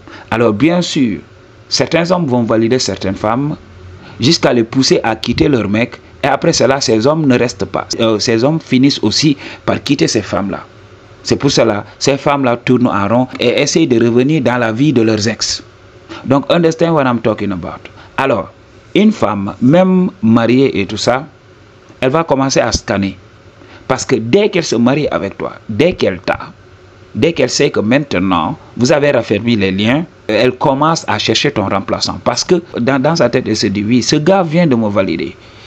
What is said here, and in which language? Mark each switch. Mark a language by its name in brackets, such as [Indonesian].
[French] Alors, bien sûr, certains hommes vont valider certaines femmes jusqu'à les pousser à quitter leur mec. Et après cela, ces hommes ne restent pas. Ces hommes finissent aussi par quitter ces femmes-là. C'est pour cela, ces femmes-là tournent en rond et essayent de revenir dans la vie de leurs ex. [English] Donc, understand what I'm talking about. [French] Alors, une femme, même mariée et tout ça, elle va commencer à scanner. Parce que dès qu'elle se marie avec toi, dès qu'elle t'a, dès qu'elle sait que maintenant, vous avez raffermi les liens, elle commence à chercher ton remplaçant. Parce que dans sa tête, elle se dit, oui, ce gars vient de me valider.